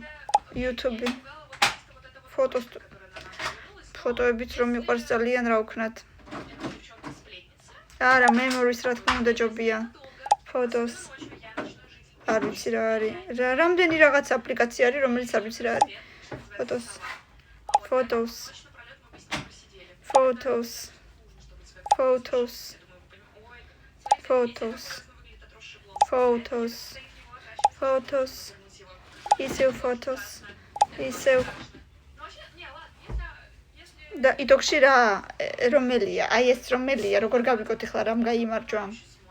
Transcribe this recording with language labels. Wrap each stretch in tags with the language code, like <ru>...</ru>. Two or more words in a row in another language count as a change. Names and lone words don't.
<ka>YouTube-ი. ფოტოებიც რომ მიყვარს ძალიან რა ვქნათ. არა, memories რა თქმა უნდა ჯობია. Photos. არ ვიცი რა არის. რამდენი რაღაც აპლიკაცია არის, რომელიც არ ვიცი რა არის. Photos. Photos. Photos. Photos. Photos. Photos. Photos. ისევ Photos. ისევ და იტოქში რა რომელია? აი ეს რომელია, როგორ გავიკოთ ახლა რამ გაიმარჯვა?</ka>